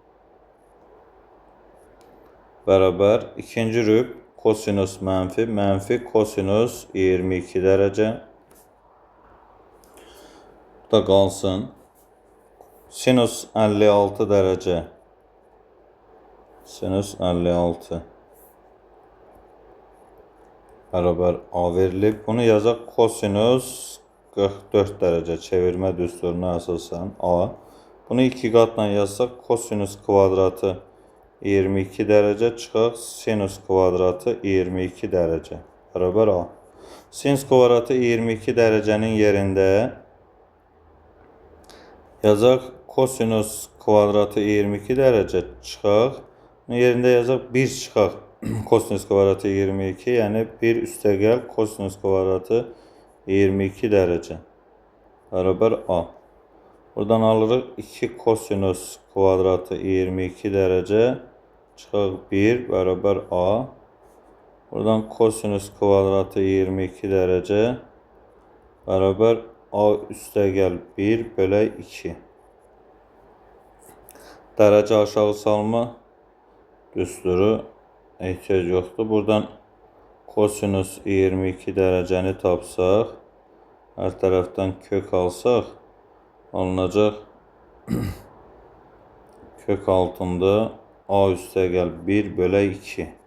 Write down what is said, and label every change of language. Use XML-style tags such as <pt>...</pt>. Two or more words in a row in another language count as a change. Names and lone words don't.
<az>Beraber ikinci rüb kosinüs menfi kosinüs 22 derece. Bu da qalsın. Sinüs 56 derece. Sinüs 56 beraber A verilib. Bunu yazaq kosinüs 44 derece. Çevirme düsturuna əsasən A. Bunu 2 qatla yazsaq kosinüs kvadratı 22 derece çıxaq sinüs kvadratı 22 derece. Beraber A. Sinüs kvadratı 22 derecenin yerində yazaq kosinüs kvadratı 22 derece çıxaq. Yerində yazaq 1 çıxaq kosinüs kvadratı 22, yani 1 üstə gəl kosinüs kvadratı 22 derece. Beraber A. Buradan alırıq 2 kosinüs kvadratı 22 derece çıxaq 1 beraber A. Buradan kosinüs kvadratı 22 derece beraber A üstə gəl 1 bölü 2. Derece aşağı salma düsturu ehtiyac yoxdur. Buradan kosinüs 22 dereceni tapsaq, hər tərəfdən kök alsaq, alınacaq kök altında A üstə gəl 1 bölü 2.</az>